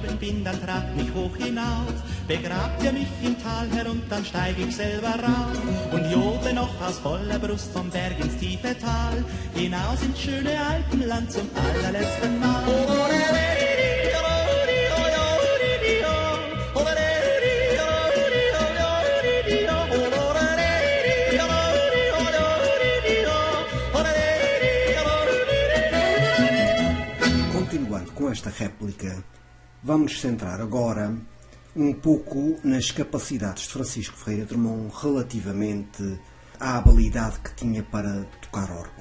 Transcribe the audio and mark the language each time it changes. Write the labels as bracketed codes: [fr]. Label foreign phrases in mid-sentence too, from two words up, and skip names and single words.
[de] bin, dann tragt mich hoch hinauf. Begrabt ihr mich im Tal herunter, dann steig ich selber rauf. Und jodle noch aus voller Brust vom Berg ins tiefe Tal, hinaus ins schöne Alpenland zum allerletzten Mal. [pt] Continuando com esta réplica, vamos centrar agora um pouco nas capacidades de Francisco Ferreira Drummond relativamente à habilidade que tinha para tocar órgão.